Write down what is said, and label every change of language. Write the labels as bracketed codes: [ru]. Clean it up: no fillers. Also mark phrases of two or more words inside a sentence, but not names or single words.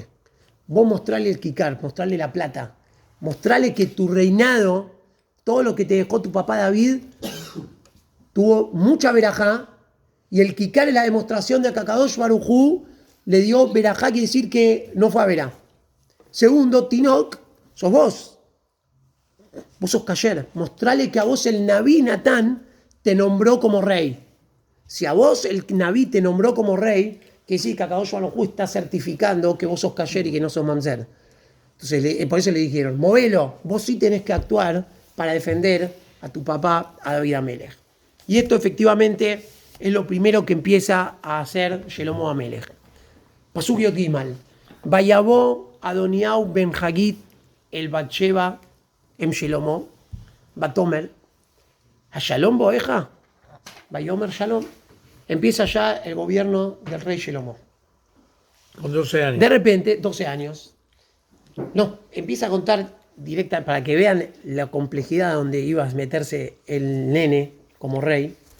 [es] Vos mostrarle el kikar, mostrarle la plata, mostrarle que tu reinado, todo lo que te dejó tu papá David, tuvo mucha verajá, y el kikar es la demostración de que [he] הקדוש ברוך הוא [es] le dio verajá, quiere decir que no fue a verá. Segundo, Tinok, sos vos. Vos sos Kasher. Mostrale que a vos el Naví Natán te nombró como rey. Si a vos el Naví te nombró como rey, quiere decir que [he] הקדוש ברוך הוא [es] está certificando que vos sos Kasher y que no sos mamzer. Entonces, por eso le dijeron, movelo, vos sí tenés que actuar para defender a tu papá, a David Amelech. Y esto efectivamente es lo primero que empieza a hacer Shelomo Amelech. [he] פסוק יוד גימל. ויבא אדניהו בן חגית אל בת שבע אם שלמה, ותאמר, השלום בואך, ויאמר שלום. [es] Empieza ya el gobierno del rey Shelomo. Con 12 años. De repente, 12 años. No, empieza a contar directa para que vean la complejidad donde iba a meterse el nene como rey.